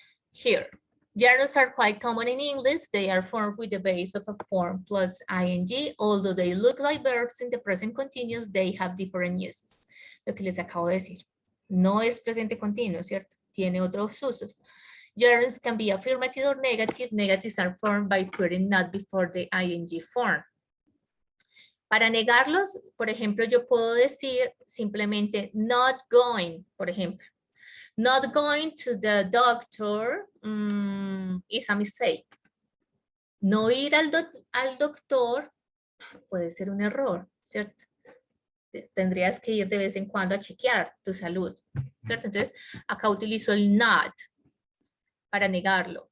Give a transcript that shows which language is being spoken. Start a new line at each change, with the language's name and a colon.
English: Here, gerunds are quite common in English. They are formed with the base of a form plus ing. Although they look like verbs in the present continuous, they have different uses.
Spanish: Lo que les acabo de decir. No es presente continuo, ¿cierto? Tiene otros usos.
English: Gerunds can be affirmative or negative. Negatives are formed by putting not before the ing form.
Spanish: Para negarlos, por ejemplo, yo puedo decir simplemente not going, por ejemplo.
English: Not going to the doctor is a mistake.
Spanish: No ir al doctor puede ser un error, ¿cierto? Tendrías que ir de vez en cuando a chequear tu salud, ¿cierto? Entonces, acá utilizo el not para negarlo.